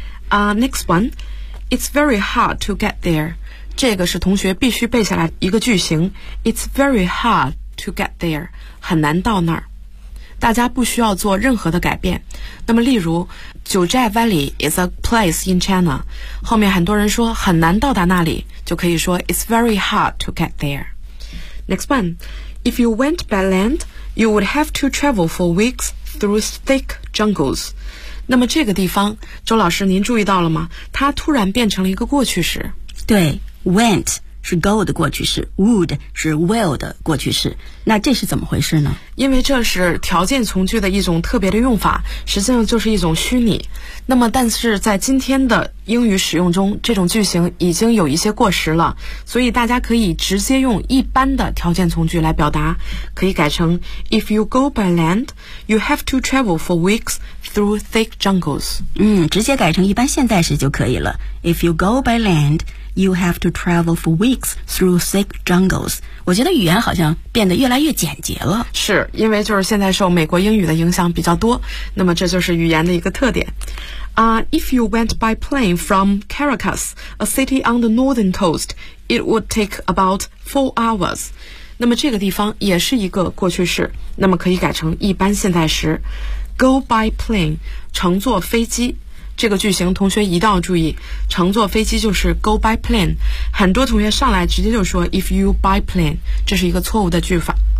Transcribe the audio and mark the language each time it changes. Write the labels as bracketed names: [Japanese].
[English] Next one， It's very hard to get there。 [Chinese] 这个是同学必须背下来一个句型。 [English] It's very hard to get there， [Chinese] 很难到那儿。大家不需要做任何的改变。那么例如九寨 [English] Valley is a place in China， [Chinese] 后面很多人说很难到达那里，就可以说 [English] It's very hard to get there。 Next one， If you went by land you would have to travel for weeks through thick jungles。 [Chinese] 那么这个地方周老师您注意到了吗？它突然变成了一个过去式。对， went 是 go 的过去式， would 是 will 的过去式，那这是怎么回事呢？因为这是条件从句的一种特别的用法，实际上就是一种虚拟。那么但是在今天的英语使用中，这种句型已经有一些过时了，所以大家可以直接用一般的条件从句来表达，可以改成 [English] If you go by land you have to travel for weeks through thick jungles。 [Chinese] 嗯，直接改成一般现在时就可以了。 [English] If you go by landYou have to travel for weeks through thick jungles。 [Chinese] 我觉得语言好像变得越来越简洁了。是，因为就是现在受美国英语的影响比较多，那么这就是语言的一个特点。 [English] If you went by plane from Caracas, a city on the northern coast, it would take about 4 hours. [Chinese] 那么这个地方也是一个过去式，那么可以改成一般现在时。 [English] Go by plane, [Chinese] 乘坐飞机。这个句型同学一定要注意，乘坐飞机就是 [English] go by plane， [Chinese] 很多同学上来直接就说 [English] if you by plane， [Chinese] 这是一个错误的句法。